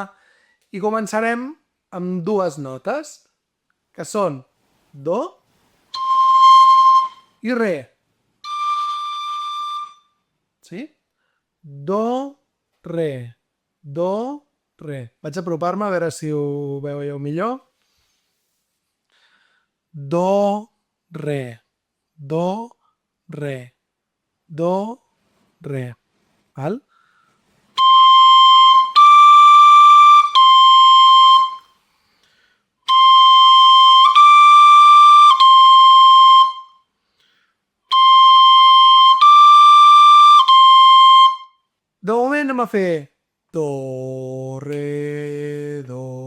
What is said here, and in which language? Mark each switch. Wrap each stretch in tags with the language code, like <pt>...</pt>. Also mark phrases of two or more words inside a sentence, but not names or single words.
<ca>I començarem amb dues notes, que són do i re. Sí? Do, re. Do, re. Vaig apropar-me a veure si ho veieu millor. Do, re. Do, re. Do, re. Val? De moment anem a fer do, re, do.</ca>